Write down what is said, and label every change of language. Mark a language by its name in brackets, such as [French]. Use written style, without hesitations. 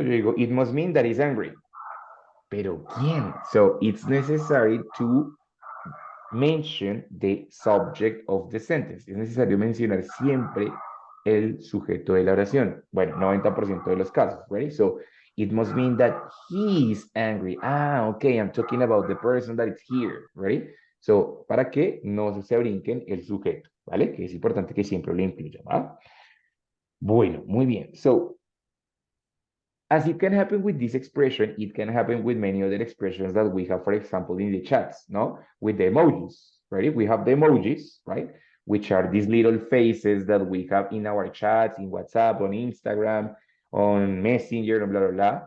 [Spanish] Yo digo, [English] it must mean that is angry. [Spanish] Pero ¿quién? [English] So it's necessary to mention the subject of the sentence. [Spanish] Es necesario mencionar siempre el sujeto de la oración. Bueno, 90% de los casos, right? [English] So, it must mean that he is angry. Ah, okay, I'm talking about the person that is here, right? [Spanish] So, para que no se brinquen el sujeto, ¿vale? Que es importante que siempre lo incluya, ¿va? Bueno, muy bien. [English] So, as it can happen with this expression, it can happen with many other expressions that we have, for example, in the chats, no? With the emojis, right? We have the emojis, right? Which are these little faces that we have in our chats, in WhatsApp, on Instagram, on Messenger, and blah, blah, blah.